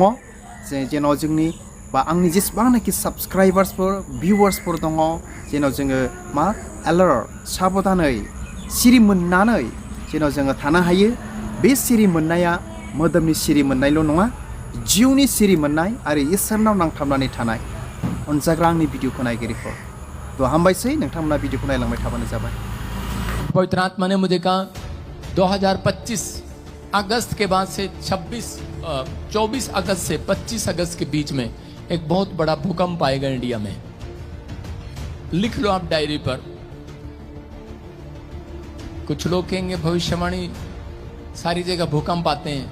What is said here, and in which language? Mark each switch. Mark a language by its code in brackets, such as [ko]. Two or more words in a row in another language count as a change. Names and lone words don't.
[brx] जेन' जोंनि बा आंनि जेसेबांनाखि साबस्क्राइबार्सफोर, भिउवार्सफोर दङ, जेन' जोङो एलार्ट, साबधानै, सिरि मोननानै जेन' जोङो थानो हायो। बे सिरि मोननाया मोदोमनि सिरि मोननायल' नङा, जिउनि सिरि मोननाय आरो इसोरनाव नांथाबनानै थानाय। अनजाग्रा आंनि भिडिअखौ नायगिरिफोर, तो हामबायसै, नोंथांमोना भिडिअखौ नायलांबाय थाबानो जाबाय। [hi] पवित्र आत्मा ने मुझे कहा 2025 अगस्त के बाद से 24 अगस्त से 25 अगस्त के बीच में एक बहुत बड़ा भूकंप आएगा इंडिया में। लिख लो आप डायरी पर। कुछ लोग कहेंगे भविष्यवाणी सारी जगह भूकंप आते हैं।